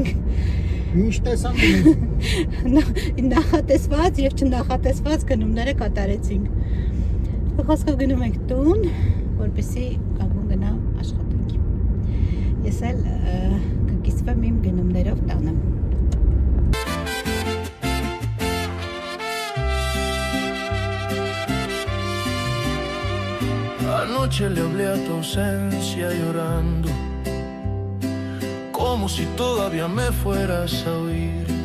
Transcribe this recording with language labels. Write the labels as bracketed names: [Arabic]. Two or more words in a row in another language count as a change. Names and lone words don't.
[Armenian] Ինչ տեսանք գնեցինք։ Նախատեսված եւ չնախատեսված գնումները կատարեցինք։ Խոսքով գնում ենք տուն, որպեսզի Գագոն գնա աշխատանքի։ Ես էլ կկիսվեմ իմ գնումներով տանը։ [Spanish] Anoche le hablé a tu ausencia llorando, como si todavía me fueras a oír.